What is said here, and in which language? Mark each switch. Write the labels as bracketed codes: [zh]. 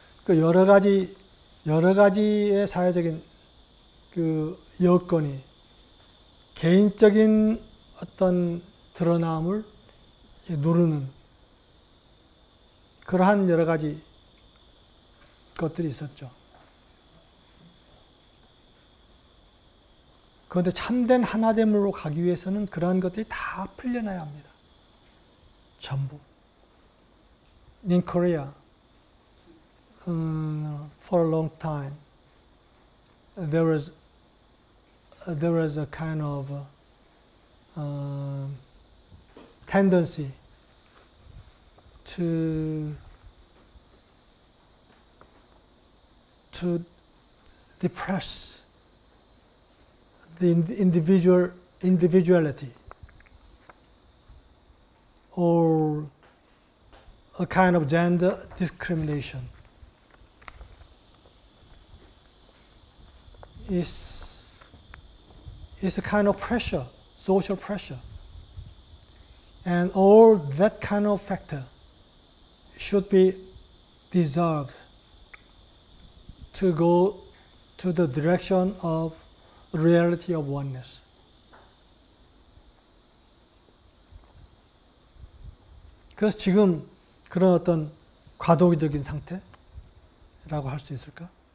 [ko] 그 여러 가지의 사회적인 그 여건이 개인적인 어떤 드러남을 누르는 그러한 여러 가지 것들이 있었죠. 그런데 참된 하나됨으로 가기 위해서는 그러한 것들이 다 풀려나야 합니다. 전부. [en] In Korea, for a long time, there was a kind of tendency to depress the individuality or a kind of gender discrimination. Is a kind of pressure, social pressure. And all that kind of factor should be dissolved to go to the direction of reality of oneness. [ko] 그래서 지금 그런 어떤 과도기적인 상태라고 할 수 있을까?